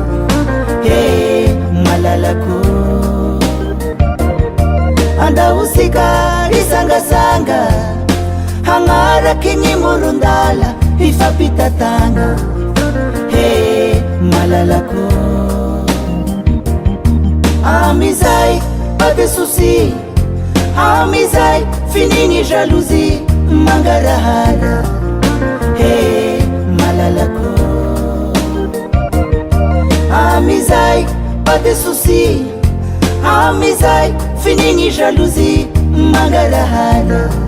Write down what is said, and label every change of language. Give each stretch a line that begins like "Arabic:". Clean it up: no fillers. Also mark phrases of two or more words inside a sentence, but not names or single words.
Malagasy: Malalako andausika hisangasanga hanaraky gny morondala hifampitatana. Malalako amizay
French: pas de souci,
Malagasy: amizay finigny jalousie mangarahara. Malalako amizay
French: pas de souci,
Malagasy: amizay finigny jalousie mangarahara.